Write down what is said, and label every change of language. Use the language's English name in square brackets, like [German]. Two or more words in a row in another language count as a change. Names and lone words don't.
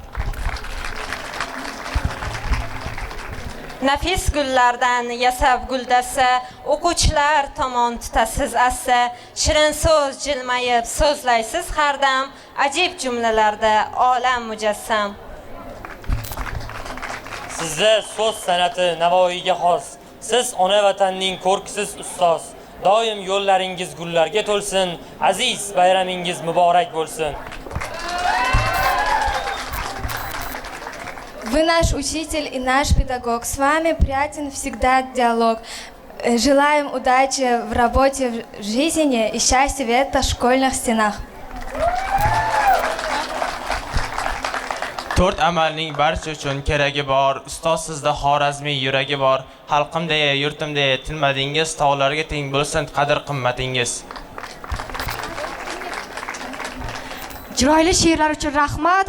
[Uzbek] Nafis gullardan yasab guldasta o'quvchilar tomon tutasiz assa shirin so'z jilmayib so'zlaysiz har dam ajib jumlalarda olam mujassam Sizda so'z san'ati Navoiyga xos siz ona vatanning ko'rkisiz ustoz doim yo'llaringiz gullarga to'lsin aziz bayramingiz muborak bo'lsin [Russian] Вы наш учитель и наш педагог. С вами приятен всегда диалог. Желаем удачи в работе, в жизни и счастья в школьных стенах. [Uzbek] To'rt amalning barcha uchun keragi bor. Ustoz sizda xorazmiy yuragi bor. Xalqimda, yurtimda tilmadingiz, tog'larga teng bo'lsin qadr qimmatingiz. Chiroyli she'rlar uchun rahmat.